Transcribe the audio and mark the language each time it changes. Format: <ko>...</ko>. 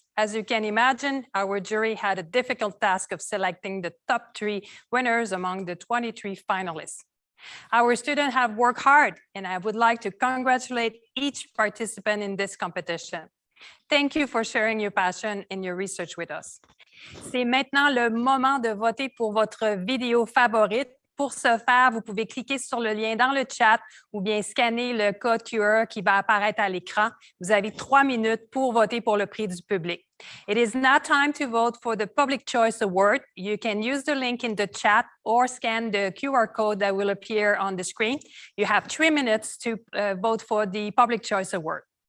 <en>As you can imagine, our jury had a difficult task of selecting the top 3 winners among the 23 finalists. Our students have worked hard, and I would like to congratulate each participant in this competition. Thank you for sharing your passion and your research with us.</en> <fr>C'est maintenant le moment de voter pour votre vidéo favorite. Pour ce faire, vous pouvez cliquer sur le lien dans le chat ou bien scanner le code QR qui va apparaître à l'écran. Vous avez 3 minutes pour voter pour le prix du public.</fr> <en>It is now time to vote for the Public Choice Award. You can use the link in the chat or scan the QR code that will appear on the screen. You have 3 minutes to vote for the Public Choice Award.</en>